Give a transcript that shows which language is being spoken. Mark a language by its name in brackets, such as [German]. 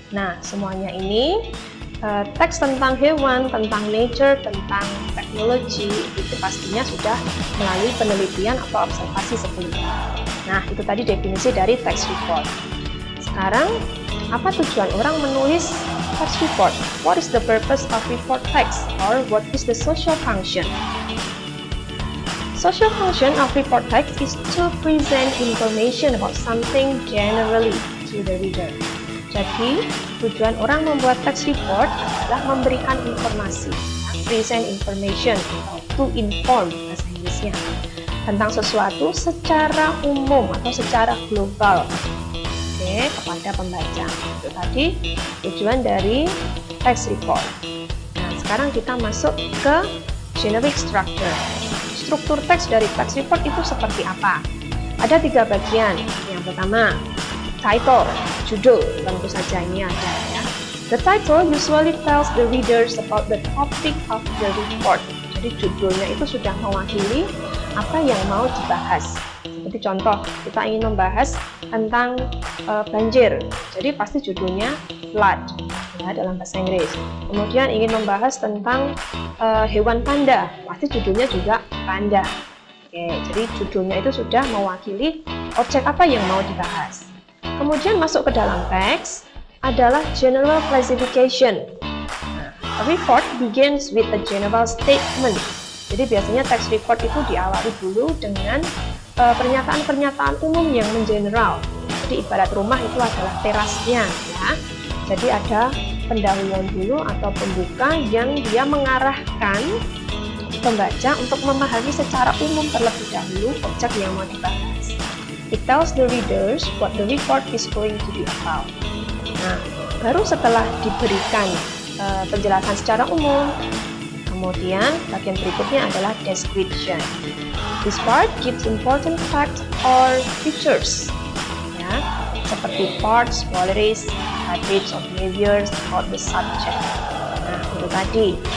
[Indonesian] Nah, semuanya ini teks tentang hewan, tentang nature, tentang teknologi itu pastinya sudah melalui penelitian atau observasi sebelumnya. Nah, itu tadi definisi dari teks report. Sekarang, apa tujuan orang menulis teks report? [English] What is the purpose of report text? Or what is the social function? Social function of report text is to present information about something generally to the reader. [Indonesian] Jadi, tujuan orang membuat teks report adalah memberikan informasi, [English] present information, [Indonesian] atau [English] to inform [Indonesian] bahasa Inggrisnya, tentang sesuatu secara umum atau secara global, kepada pembaca. Itu tadi tujuan dari teks report. Nah, sekarang kita masuk ke generic structure. Struktur teks dari teks report itu seperti apa? Ada 3 bagian. Yang pertama, title, judul, tentu saja ini ada ya. [English] The title usually tells the readers about the topic of the report. [Indonesian] Jadi judulnya itu sudah mewakili apa yang mau dibahas. Seperti contoh, kita ingin membahas tentang banjir. Jadi pasti judulnya flood ya dalam bahasa Inggris. Kemudian ingin membahas tentang hewan panda, pasti judulnya juga panda. Oke, jadi judulnya itu sudah mewakili objek apa yang mau dibahas. Kemudian masuk ke dalam teks adalah general classification. [English] A report begins with a general statement. [Indonesian] Jadi biasanya teks report itu diawali dulu dengan pernyataan-pernyataan umum yang mengeneral. Jadi ibarat rumah itu adalah terasnya ya. Jadi ada pendahuluan dulu atau pembuka yang dia mengarahkan pembaca untuk memahami secara umum terlebih dahulu objek yang mau dibahas. [English] It tells the readers what the report is going to be about. [Indonesian] Nah, baru setelah diberikan penjelasan secara umum, kemudian bagian berikutnya adalah description. [English] This part gives important facts or features, ya, [Indonesian] seperti [English] parts, qualities, habits, or behaviors about the subject. [Indonesian] Nah, itu tadi.